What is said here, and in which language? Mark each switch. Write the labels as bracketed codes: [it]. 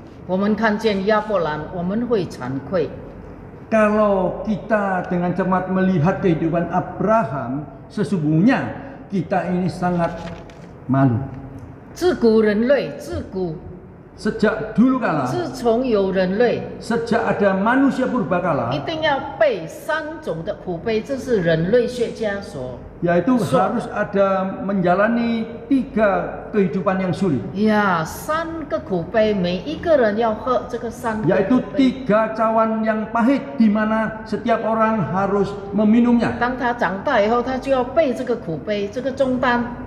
[zh] 我们看见亚伯兰，我们会惭愧。 [id] Kalau kita dengan cermat melihat kehidupan Abraham, sesungguhnya kita ini sangat malu. [zh] 自古人类，自古 [id] Sejak dulu kala, [zh] 自从有人类， [id] sejak ada manusia purbakala, [zh] 一定要背3种的苦悲，这是人类学家所 [id] yaitu harus ada menjalani 3 kehidupan yang sulit, [zh] 呀3个苦悲，每一个人要喝这个3个 [id] yaitu [zh] 苦悲。 [id] 3 cawan yang pahit di mana setiap orang harus meminumnya. [zh] 当他长大以后，他就要背这个苦悲，这个重担。